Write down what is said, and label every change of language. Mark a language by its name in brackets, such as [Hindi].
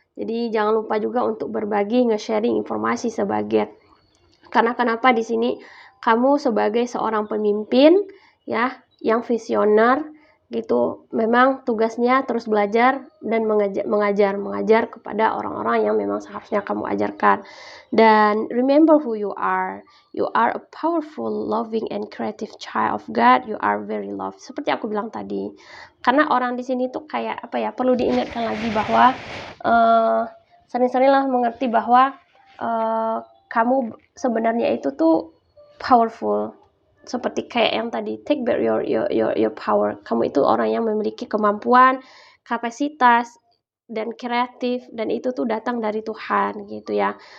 [Indonesian] Jadi jangan lupa juga untuk berbagi, nge-sharing informasi sebagian. Karena kenapa di sini kamu sebagai seorang pemimpin ya, yang visioner gitu, memang tugasnya terus belajar dan mengajar kepada orang-orang yang memang seharusnya kamu ajarkan. [English] Dan remember who you are. You are a powerful, loving, and creative child of God. You are very loved. [Indonesian] Seperti aku bilang tadi. Karena orang di sini tuh kayak perlu diingatkan lagi bahwa sering-seringlah mengerti bahwa kamu sebenarnya itu tuh powerful. Seperti kayak yang tadi, [English] take back your power. [Indonesian] Kamu itu orang yang memiliki kemampuan, kapasitas, dan kreatif, dan itu tuh datang dari Tuhan gitu ya.